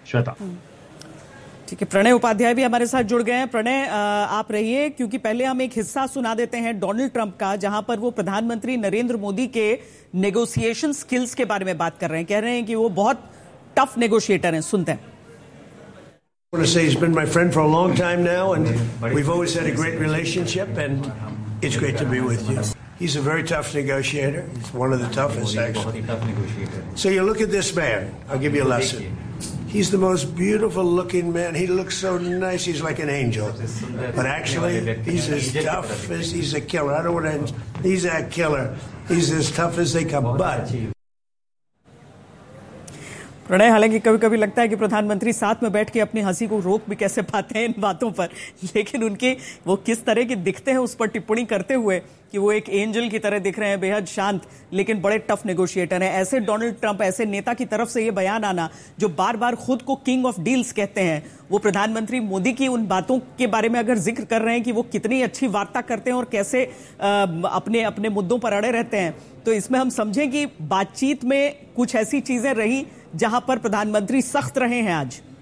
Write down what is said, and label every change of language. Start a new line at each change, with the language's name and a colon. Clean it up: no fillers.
Hindi: श्वेता ठीक है, प्रणय उपाध्याय भी हमारे साथ जुड़ गए हैं। प्रणय आप रहिए, क्योंकि पहले हम एक हिस्सा सुना देते हैं डोनाल्ड ट्रंप का, जहां पर वो प्रधानमंत्री नरेंद्र मोदी के नेगोशिएशन स्किल्स के बारे में बात कर रहे हैं, कह रहे हैं कि वो बहुत टफ नेगोशिएटर हैं। सुनते हैं।
English: I want to say he's been my friend for a long time now, and we've always had a great relationship, and it's great to be with you. He's a very tough negotiator. He's one of the toughest, actually. So you look at this man. I'll give you a lesson. He's the most beautiful looking man. He looks so nice. He's like an angel. But actually, he's as tough as he's a killer. I don't want to. He's a killer. He's as tough as they come. But.
Hindi: Pranay, हालांकि कभी कभी लगता है कि प्रधानमंत्री साथ में बैठ के अपनी हंसी को रोक भी कैसे पाते हैं इन बातों पर, लेकिन उनके वो किस तरह के दिखते हैं उस पर टिप्पणी करते हुए कि वो एक एंजल की तरह दिख रहे हैं, बेहद शांत लेकिन बड़े टफ नेगोशिएटर हैं। ऐसे डोनाल्ड ट्रंप, ऐसे नेता की तरफ से ये बयान आना जो बार बार खुद को
English: king of deals
Hindi: कहते हैं, वो प्रधानमंत्री मोदी की उन बातों के बारे में अगर जिक्र कर रहे हैं कि वो कितनी अच्छी वार्ता करते हैं और कैसे अपने अपने मुद्दों पर अड़े रहते हैं, तो इसमें हम समझें कि बातचीत में कुछ ऐसी चीजें रही जहां पर प्रधानमंत्री सख्त रहे हैं आज।